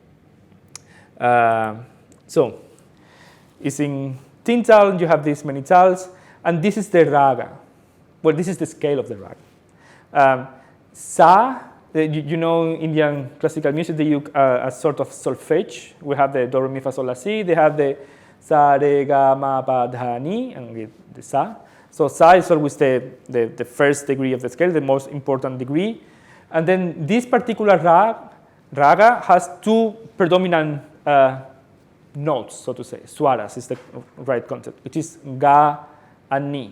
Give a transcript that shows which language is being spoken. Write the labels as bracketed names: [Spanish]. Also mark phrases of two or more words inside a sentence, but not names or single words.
[English] So it's in tintal, you have these many tals, and this is the raga. Well, this is the scale of the raga. Sa, you know Indian classical music, they use a sort of solfege. We have the do, re, mi, fa, sol, la, si. They have the sa, re, ga, ma, pa, dha, ni, and the sa. So sa is always the first degree of the scale, the most important degree. And then this particular raga has two predominant notes, so to say. Swaras is the right concept, which is ga and ni.